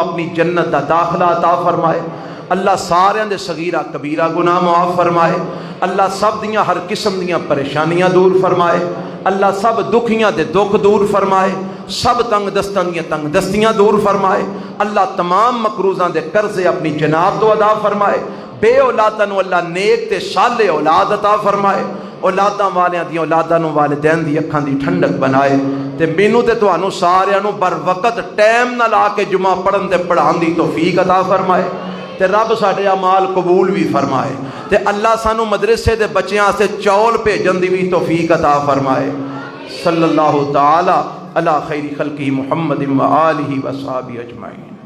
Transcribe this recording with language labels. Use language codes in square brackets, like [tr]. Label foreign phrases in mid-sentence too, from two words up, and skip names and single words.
[pa] اپنی جنت دا داخلہ عطا فرمائے، اللہ سارے دے صغیرہ کبیرہ گناہ معاف فرمائے، اللہ سب دیاں ہر قسم دیاں پریشانیاں دور فرمائے، اللہ سب دکھیاں دے دکھ دور فرمائے، سب تنگ دستاں دیاں تنگ دستیاں دور فرمائے، اللہ تمام مقروضاں دے قرضے اپنی جناب تو ادا فرمائے، بے اولاداں نو اللہ نیک تے صالح اولاد عطا فرمائے، اولاداں والیاں دی اولاداں نو والدین دی اکھاں دی ٹھنڈک بنائے، تے مینوں تے تانوں ساریاں نو بر وقت ٹائم نہ لا کے جمعہ پڑھن تے پڑھان دی توفیق عطا فرمائے، تے رب ساڈے اعمال قبول بھی فرمائے، تے اللہ سانو مدرسے دے بچیاں سے چول بھیجن دی بھی توفیق عطا فرمائے۔ [ar] صلی اللہ تعالی علی خیر خلقہ محمد و آلہ و صحابہ اجمعین۔